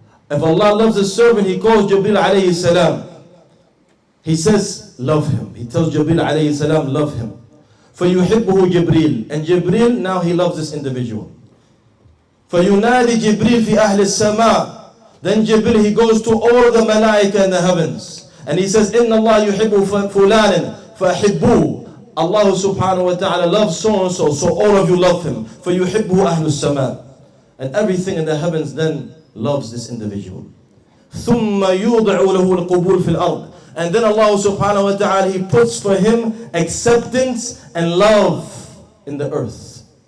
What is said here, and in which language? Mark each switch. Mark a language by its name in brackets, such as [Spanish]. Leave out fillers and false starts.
[English] If Allah loves his servant, he calls Jibreel alayhi salam. He says, love him. He tells Jibreel alayhi salam, love him. [Arabic] فَيُحِبُّهُ Jibreel. [English] And Jibreel, now he loves this individual. [Arabic] فَيُنَادِ Jibreel fi ahli السَّمَاءِ. [English] Then Jibreel, he goes to all the malaika in the heavens. And he says, [Arabic] إِنَّ اللَّهَ يُحِبُّ فُلَانٍ فَأَحِبُّوهُ. [English] Allah subhanahu wa ta'ala loves so and so, so all of you love him. [Arabic] فَيُحِبُّهُ أَهْلُ السَّمَاءِ. [English] And everything in the heavens then loves this individual. [Arabic] ثُمَّ يُوضَعُ لَهُ الْقُبُولِ فِي الْأَرْضِ. [English] And then Allah subhanahu wa ta'ala, he puts for him acceptance and love in the earth.